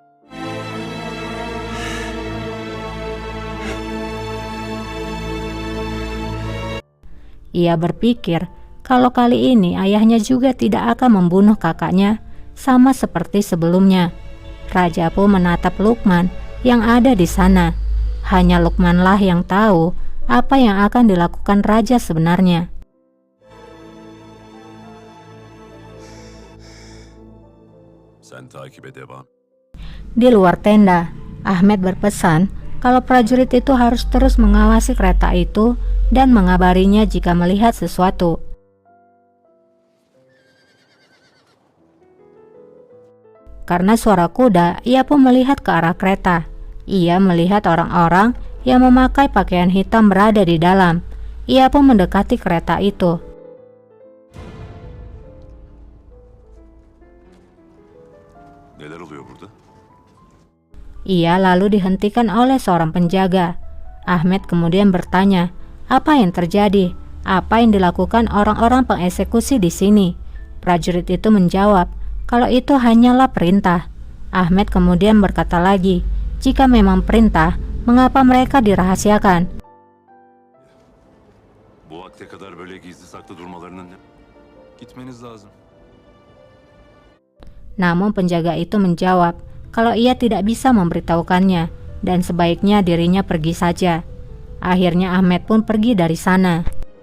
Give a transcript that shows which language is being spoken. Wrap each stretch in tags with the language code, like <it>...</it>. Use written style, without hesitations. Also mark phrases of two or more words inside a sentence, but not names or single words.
<id>Ia berpikir kalau kali ini ayahnya juga tidak akan membunuh kakaknya sama seperti sebelumnya. Raja pun menatap Lukman yang ada di sana. Hanya Lukmanlah yang tahu apa yang akan dilakukan Raja sebenarnya.</id> <tr>Sen takibe devam.</tr> <id>Di luar tenda, Ahmed berpesan kalau prajurit itu harus terus mengawasi kereta itu dan mengabarinya jika melihat sesuatu. Karena suara kuda, ia pun melihat ke arah kereta. Ia melihat orang-orang yang memakai pakaian hitam berada di dalam. Ia pun mendekati kereta itu.</id> <tr>Neler oluyor burada?</tr> <id>Ia lalu dihentikan oleh seorang penjaga. Ahmed kemudian bertanya, apa yang terjadi? Apa yang dilakukan orang-orang pengeksekusi di sini? Prajurit itu menjawab, kalau itu hanyalah perintah. Ahmed kemudian berkata lagi, jika memang perintah, mengapa mereka dirahasiakan?</id> <tr>Bu vakte kadar böyle gizli saklı durmalarının ne? Gitmeniz lazım.</tr> <id>Namun penjaga itu menjawab kalau ia tidak bisa memberitahukannya dan sebaiknya dirinya pergi saja. Akhirnya Ahmed pun pergi dari sana.</id>